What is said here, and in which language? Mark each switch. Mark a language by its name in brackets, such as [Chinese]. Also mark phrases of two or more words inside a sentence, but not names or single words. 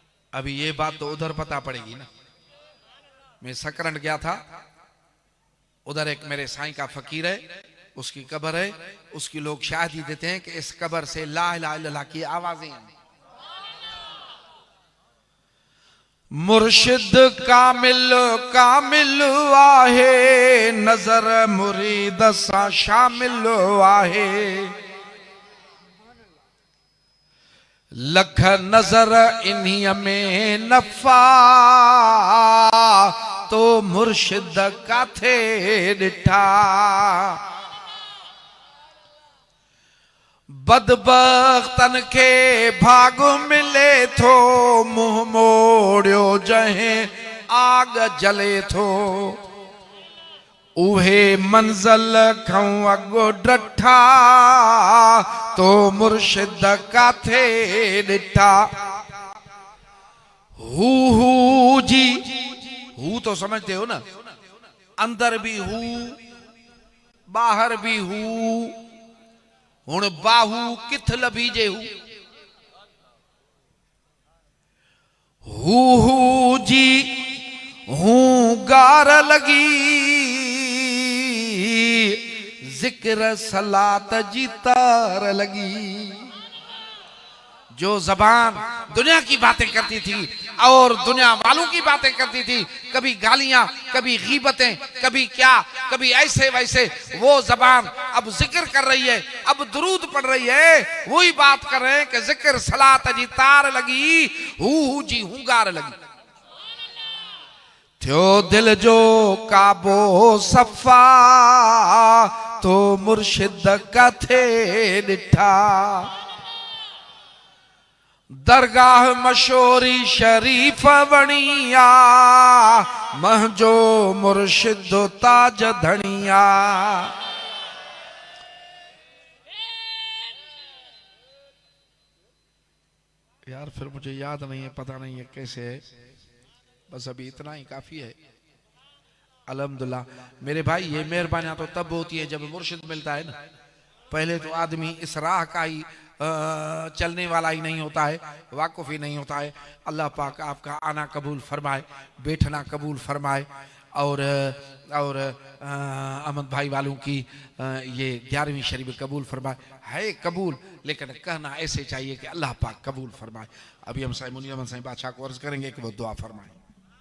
[Urdu] ابھی یہ بات تو ادھر پتہ پڑے گی نا۔ میں سکرنڈ گیا تھا، ادھر ایک میرے سائیں کا فقیر ہے، اس کی قبر ہے، اس کی لوگ شاہدی دیتے ہیں کہ اس قبر سے [Arabic] لا إله إلا الله [Urdu] کی آوازیں ہیں. [Sindhi] मुर्शिद कामिल कामिल आहे, नजर मुरीद सा शामिल आहे, लख नजर इन्हीं में नफा, तो मुर्शिद काथे डिठा। बदबख्तन के भाग मिले थो, मुंह मोड़ियो जहें आग जले थो, उहे मंज़िल खां अगो डठा, तो मुर्शिद काथे डिठा। [Urdu] ہو جی، ہو تو سمجھتے ہو نا, [Punjabi] اندر بھی ہو باہر بھی ہو، ہن باہو کتھ لبھیجے ہو جی, [Sindhi] हूं गार लगी, जिक्र सलात जी तार लगी। [Urdu] جو زبان دنیا کی باتیں کرتی تھی اور دنیا والوں کی باتیں کرتی تھی، کبھی گالیاں، کبھی غیبتیں، کبھی کیا، کبھی ایسے ویسے، وہ زبان اب ذکر کر رہی ہے، اب درود پڑھ رہی ہے. وہی بات کر رہے ہیں کہ [Sindhi] जिक्र सलात जी तार लगी, हू जी हूंगार लगी। थियो दिल जो काबो सफा, तो मुर्शिद काथे डिठा। दरगाह मशोरी शरीफ वणिया, महजो मुर्शिद ताज धनिया। [Urdu] یار پھر مجھے یاد نہیں ہے، پتہ نہیں ہے کیسے ہے، بس ابھی اتنا ہی کافی ہے. الحمدللہ میرے بھائی، یہ مہربانیاں تو تب ہوتی ہے جب مرشد ملتا ہے نا. پہلے تو آدمی اس راہ کا ہی چلنے والا ہی نہیں ہوتا ہے، واقف ہی نہیں ہوتا ہے. اللہ پاک آپ کا آنا قبول فرمائے، بیٹھنا قبول فرمائے، اور احمد بھائی والوں کی یہ 11ویں شریف قبول فرمائے. ہے قبول، لیکن کہنا ایسے چاہیے کہ اللہ پاک قبول فرمائے. ابھی ہم سائیں منیر احمد سائیں بادشاہ کو عرض کریں گے کہ وہ دعا فرمائے.